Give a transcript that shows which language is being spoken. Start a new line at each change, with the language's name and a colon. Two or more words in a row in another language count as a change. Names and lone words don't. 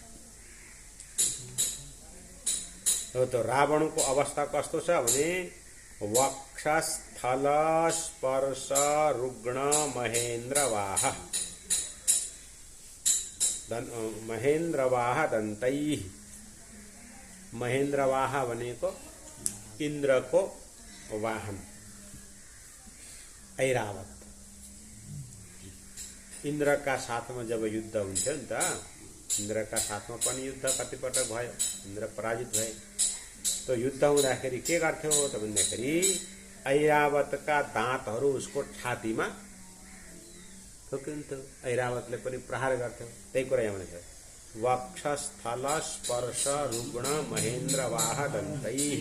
Nepali: तो रावण को अवस्था कस्तो छ भने
Sanskrit: वक्षस्थल स्पर्श रुग्ण महेन्द्रवाह महेन्द्रवाह दंतैः।
Nepali: महेन्द्रवाह भनेको इंद्र को वाहन ऐरावत। इंद्र का साथमा जब युद्ध हुन्थ्यो नि त, इंद्र का साथमा पनि युद्ध कतिपटक भयो, इंद्र पराजित भए। तो युद्ध हुँदाखेरि के गर्थ्यो त भन्दाखेरि ऐरावतका दाँतहरू उसको छातीमा ठोकिन्थ्यो, ऐरावतले पनि प्रहार गर्थ्यो। त्यही कुरा यहाँ भनेको
Sanskrit: वक्षस्थल स्पर्श रुग्ण महेन्द्रवाह दन्तैः।